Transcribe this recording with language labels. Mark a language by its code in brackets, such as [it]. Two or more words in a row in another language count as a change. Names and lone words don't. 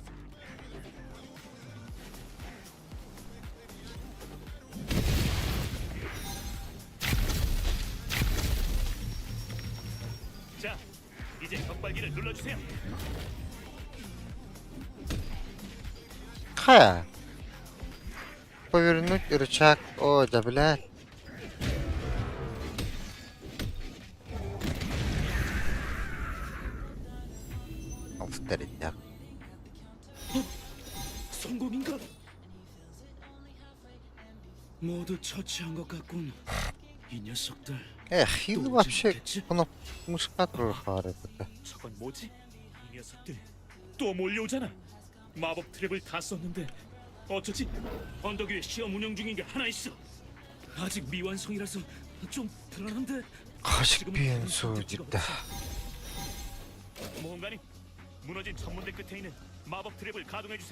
[ko] 자, 이제 격발기를 눌러주세요. Хая. [ru] Повернуть рычаг. О, да блядь. повторить, да. [ko] 성공인가? 모두 처치한 것 같군. 이 녀석들. [ru] Эх, и вообще, ну, мушкатру это. [ko] 저건 뭐지? 이 녀석들 또 몰려오잖아. 마법 트랩을 다 썼는데 어쩌지? 언덕 위에 시험 운영 중인 게 하나 있어. 아직 미완성이라서 좀 불안한데. 아직 비행소이다. 모험가님, 무너진 천문대 끝에 있는 마법 트랩을 가동해 주세요.